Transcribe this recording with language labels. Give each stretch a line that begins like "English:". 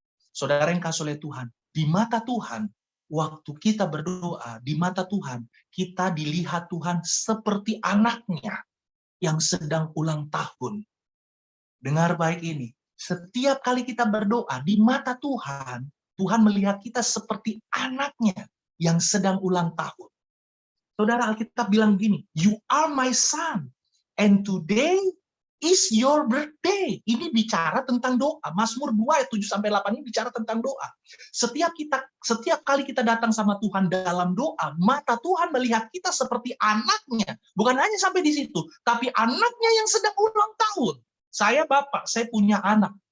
Indonesian: Saudara yang kasih oleh Tuhan, di mata Tuhan, waktu kita berdoa, di mata Tuhan, kita dilihat Tuhan seperti anaknya yang sedang ulang tahun. Dengar baik ini, setiap kali kita berdoa, di mata Tuhan, Tuhan melihat kita seperti anaknya yang sedang ulang tahun. Saudara, Alkitab bilang gini,
English: you are my son, and today is your birthday.
Indonesian: Ini bicara tentang doa. Mazmur 2 ayat 7-8 ini bicara tentang doa. Setiap kali kita datang sama Tuhan dalam doa, mata Tuhan melihat kita seperti anaknya. Bukan hanya sampai di situ, tapi anaknya yang sedang ulang tahun. Saya bapak, saya punya anak.